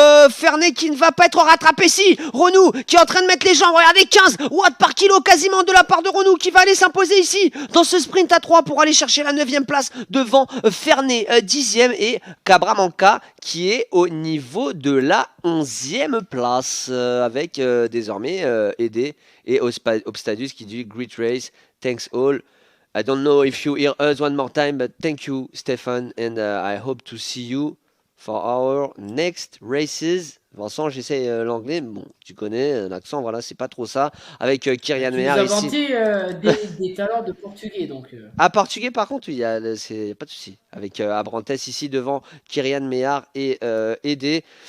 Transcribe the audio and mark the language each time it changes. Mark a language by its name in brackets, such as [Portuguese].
[French] Fernet qui ne va pas être rattrapé ici. Renou qui est en train de mettre les jambes, regardez 15 watts par kilo quasiment de la part de Renou qui va aller s'imposer ici dans ce sprint à 3 pour aller chercher la 9ème place devant Fernet 10ème et Cabramanca qui est au niveau de la 11ème place avec désormais Ede et Obstadius qui dit [English] Great race, thanks all. I don't know if you hear us one more time, but thank you Stefan and I hope to see you for our next races. [French] Vincent, j'essaie l'anglais, bon, tu connais l'accent, voilà, c'est pas trop ça. Avec Kyrian Meyer ici. Tu nous as vanté des talents de portugais, donc. Ah, portugais par contre, il y a pas de souci. Avec Abrantes ici devant Kyrian Meyer et Ede.